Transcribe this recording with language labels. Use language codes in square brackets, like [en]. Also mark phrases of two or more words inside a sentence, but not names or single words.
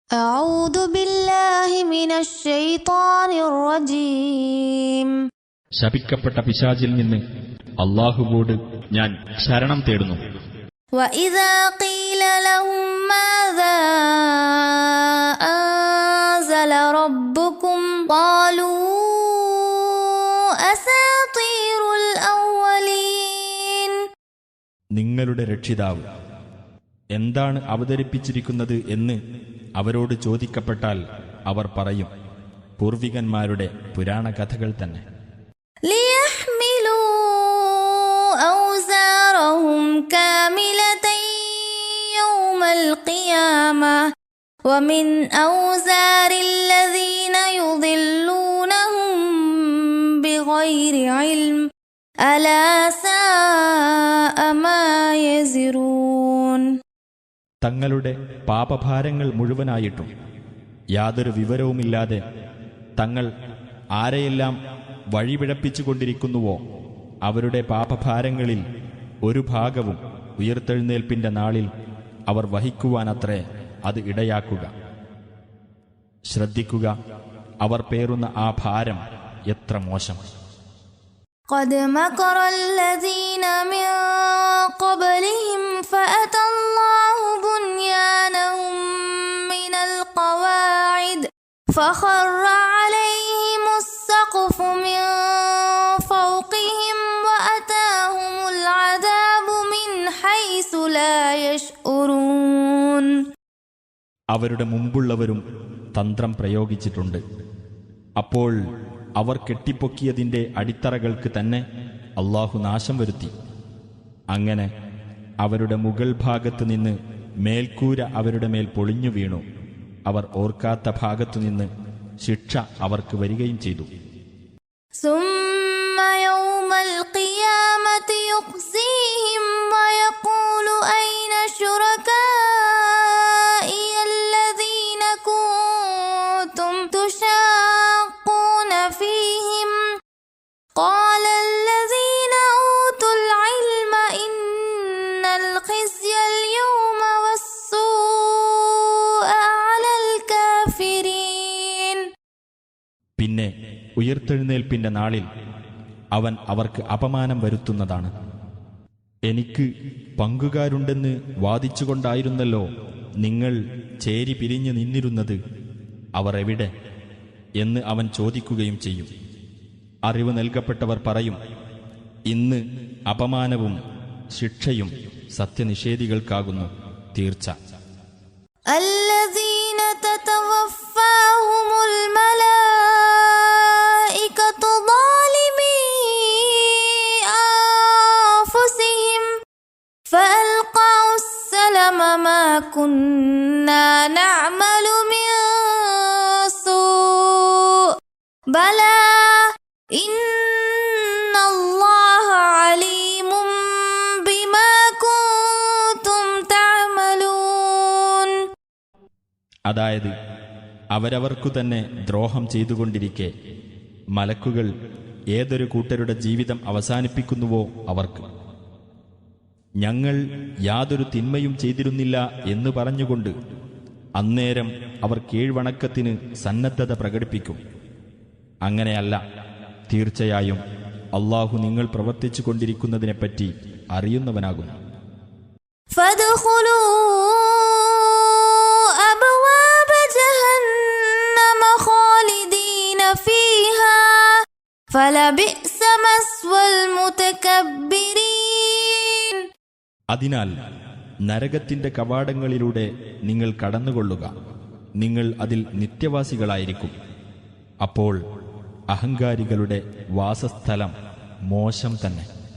[ar] أعوذ بالله من الشيطان الرجيم. [ml] ശപിക്കപ്പെട്ട പിശാചിൽ നിന്ന് അല്ലാഹുവോട് ഞാൻ ശരണം തേടുന്നു. [ar] وإذا قيل لهم ماذا أنزل ربكم قالوا أساطير الأولين. [ml] നിങ്ങളുടെ രക്ഷിതാവ് എന്താണ് അവതരിപ്പിച്ചിരിക്കുന്നത് എന്ന് അവരോട് ചോദിക്കപ്പെട്ടാൽ അവർ പറയും, പൂർവികന്മാരുടെ പുരാണ കഥകൾ തന്നെ. [ar] ليحملوا أوزارهم كاملة يوم القيامة ومن أوزار الذين يضلونهم بغير علم ألا ساء ما يزرون. [ml] തങ്ങളുടെ പാപഭാരങ്ങൾ മുഴുവനായിട്ടും യാതൊരു വിവരവുമില്ലാതെ തങ്ങൾ ആരെയെല്ലാം വഴിപിഴപ്പിച്ചുകൊണ്ടിരിക്കുന്നുവോ അവരുടെ പാപഭാരങ്ങളിൽ ഒരു ഭാഗവും ഉയിർത്തെഴുന്നേൽപ്പിന്റെ നാളിൽ അവർ വഹിക്കുവാനത്രേ അത് ഇടയാക്കുക. ശ്രദ്ധിക്കുക, അവർ പേറുന്ന ആ ഭാരം എത്ര മോശം. [ar] قد مكر الذين من قبلهم فأتى الله بنيانهم من القواعد فخر عليهم السقف من فوقهم وأتاهم العذاب من حيث لا يشعرون. [ml] അവരുടെ മുമ്പുള്ളവരും തന്ത്രം പ്രയോഗിച്ചിട്ടുണ്ട്. അപ്പോൾ അവർ കെട്ടിപ്പൊക്കിയതിന്റെ അടിത്തറകൾക്ക് തന്നെ അല്ലാഹു നാശം വരുത്തി. അങ്ങനെ അവരുടെ മുകൾ ഭാഗത്തു നിന്ന് മേൽക്കൂര അവരുടെ മേൽ പൊളിഞ്ഞു വീണു. അവർ ഓർക്കാത്ത ഭാഗത്തുനിന്ന് ശിക്ഷ അവർക്ക് വരികയും ചെയ്തു. [ar] ثم يوم القيامة يخزيهم ويقول أين شركائي الذين كنتم تشاقون فيهم قال الذين أوتوا العلم إن الخزي اليوم والسوء على الكافرين. [ml] പിന്നെ ഉയിർത്തെഴുന്നേൽപ്പിന്റെ നാളിൽ അവൻ അവർക്ക് അപമാനം വരുത്തുന്നതാണ്. എനിക്ക് പങ്കുകാരുണ്ടെന്ന് വാദിച്ചുകൊണ്ടായിരുന്നല്ലോ നിങ്ങൾ ചേരി പിരിഞ്ഞു നിന്നിരുന്നത്, അവർ എവിടെ എന്ന് അവൻ ചോദിക്കുകയും ചെയ്യും. അറിവ് നൽകപ്പെട്ടവർ പറയും, ഇന്ന് അപമാനവും ശിക്ഷയും സത്യനിഷേധികൾക്കാകുന്നു തീർച്ച. [ar] الذين تتوفاهم الملائكة ظالمي أنفسهم فألقوا السلم ما كنا نعمل من سوء بلى إن الله عليم بما كنتم تعملون. [ml] അതായത് അവരവർക്കു തന്നെ ദ്രോഹം ചെയ്തുകൊണ്ടിരിക്കെ മലക്കുകൾ ഏതൊരു കൂട്ടരുടെ ജീവിതം അവസാനിപ്പിക്കുന്നുവോ അവർക്ക് ഞങ്ങൾ യാതൊരു തിന്മയും ചെയ്തിരുന്നില്ല എന്ന് പറഞ്ഞുകൊണ്ട് അന്നേരം അവർ കീഴ്വണക്കത്തിന് സന്നദ്ധത പ്രകടിപ്പിക്കും. അങ്ങനെയല്ല, തീർച്ചയായും അല്ലാഹു നിങ്ങൾ പ്രവർത്തിച്ചു കൊണ്ടിരിക്കുന്നതിനെപ്പറ്റി അറിയുന്നവനാകുന്നു. [ar] فادخلوا أبواب جهنم خالدين فيها فلبئس مثوى المتكبرين. [ml] അതിനാൽ നരകത്തിന്റെ കവാടങ്ങളിലൂടെ നിങ്ങൾ കടന്നുകൊള്ളുക, നിങ്ങൾ അതിൽ നിത്യവാസികളായിരിക്കും. അപ്പോൾ അഹങ്കാരികളുടെ വാസസ്ഥലം മോശം തന്നെ.